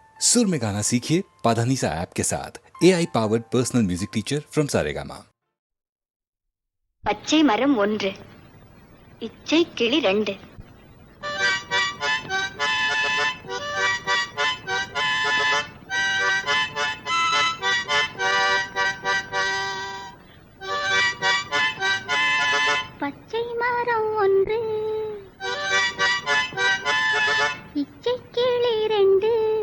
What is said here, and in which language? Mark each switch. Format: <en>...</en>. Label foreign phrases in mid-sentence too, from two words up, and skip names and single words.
<hi>सुर में गाना सीखिए पाधानीसा ऐप के साथ</hi> <en>AI powered personal music teacher from</en> <hi>सारेगामा।</hi> <ta>பச்சை மரம் ஒன்று, இச்சை கிளி ரெண்டு. பச்சை மரம் ஒன்று, இச்சை கிளி ரெண்டு.</ta>